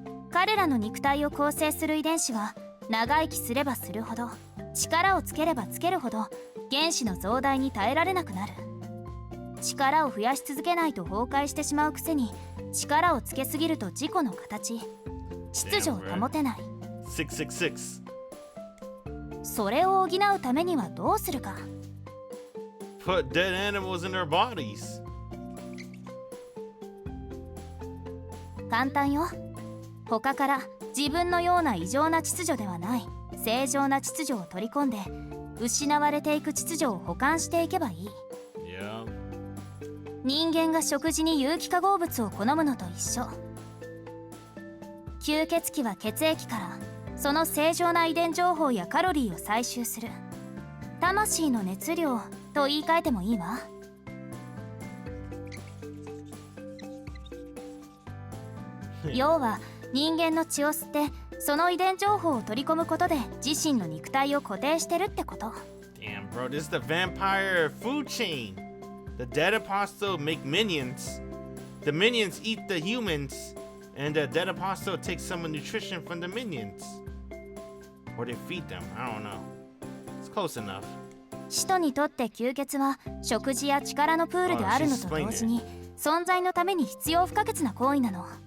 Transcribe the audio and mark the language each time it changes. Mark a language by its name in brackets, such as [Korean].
[Japanese] 彼らの肉体を構成する遺伝子は長生きすればするほど、力をつければつけるほど原子の増大に耐えられなくなる。力を増やし続けないと崩壊してしまうくせに、力をつけすぎると自己の形秩序を保てない。 666. それを補うためにはどうするか。 [English] Put dead animals in their bodies. [Japanese] 簡単よ。他から自分のような異常な秩序ではない正常な秩序を取り込んで失われていく秩序を補完していけばいい。 [English] Yeah. [Japanese] 人間が食事に有機化合物を好むのと一緒。吸血鬼は血液からその正常な遺伝情報やカロリーを採集する。魂の熱量と言い換えてもいいわ。要は人間の血を吸ってその遺伝情報を取り込むことで自身の肉体を固定してるってこと。 [English] Damn, bro, this is the vampire food chain. The dead apostle make minions. The minions eat the humans, and the dead apostle takes some nutrition from the minions. Or they feed them. I don't know. It's close enough. [Japanese] 使徒にとって吸血は食事や力のプールであるのと同時に存在のために必要不可欠な行為なの。